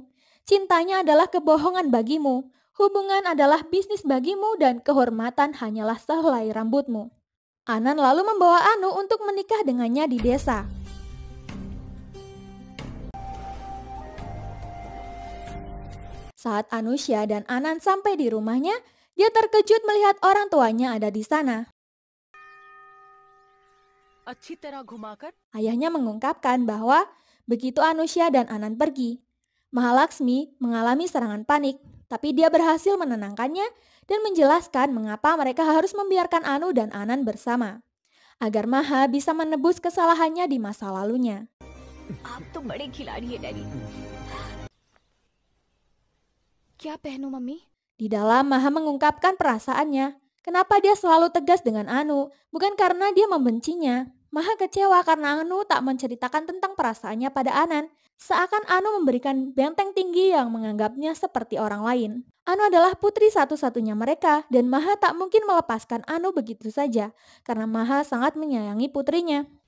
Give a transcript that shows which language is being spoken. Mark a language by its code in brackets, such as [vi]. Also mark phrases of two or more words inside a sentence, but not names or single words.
[id] Cintanya adalah kebohongan bagimu. Hubungan adalah bisnis bagimu dan kehormatan hanyalah sehelai rambutmu. Anan lalu membawa Anu untuk menikah dengannya di desa. Saat Anusya dan Anand sampai di rumahnya, dia terkejut melihat orang tuanya ada di sana. [hi] अच्छी तरह घुमाकर [id] Ayahnya mengungkapkan bahwa begitu Anusya dan Anand pergi, Mahalaksmi mengalami serangan panik, tapi dia berhasil menenangkannya dan menjelaskan mengapa mereka harus membiarkan Anu dan Anand bersama, agar Maha bisa menebus kesalahannya di masa lalunya. [hi] आप तो बड़े खिलाड़ी है डैडी क्या पहनूं मम्मी [id] Di dalam Maha mengungkapkan perasaannya, kenapa dia selalu tegas dengan Anu, bukan karena dia membencinya. Maha kecewa karena Anu tak menceritakan tentang perasaannya pada Anand, seakan Anu memberikan benteng tinggi yang menganggapnya seperti orang lain. Anu adalah putri satu-satunya mereka dan Maha tak mungkin melepaskan Anu begitu saja, karena Maha sangat menyayangi putrinya.